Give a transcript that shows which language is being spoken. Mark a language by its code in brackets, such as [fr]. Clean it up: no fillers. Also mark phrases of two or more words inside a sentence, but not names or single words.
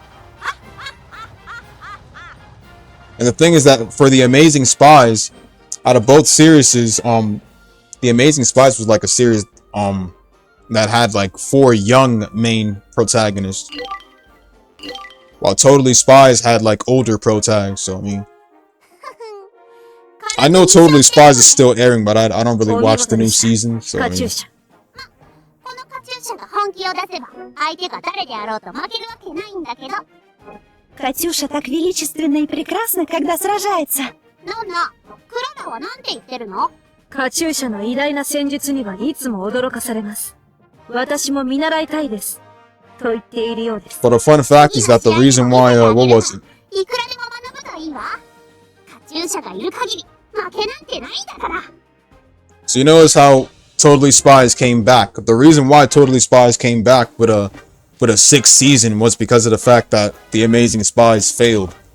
[en] And the thing is that for the Amazing Spies, out of both series, the Amazing Spies was a series that had 4 young main protagonists, while Totally Spies had older protags. So I mean, I know Totally Spies is still airing, but I don't really watch the new season. So I mean, [ru] Катюша так величественна и прекрасна, когда сражается. [ja] カチューシャの偉大な戦術にはいつも驚かされます。私も見習いたいです。と言っているようです。 [en] But a fun fact is that the reason why, what was it? So you notice how Totally Spies came back. The reason why Totally Spies came back with a 6th season was because of the fact that the Amazing Spies failed.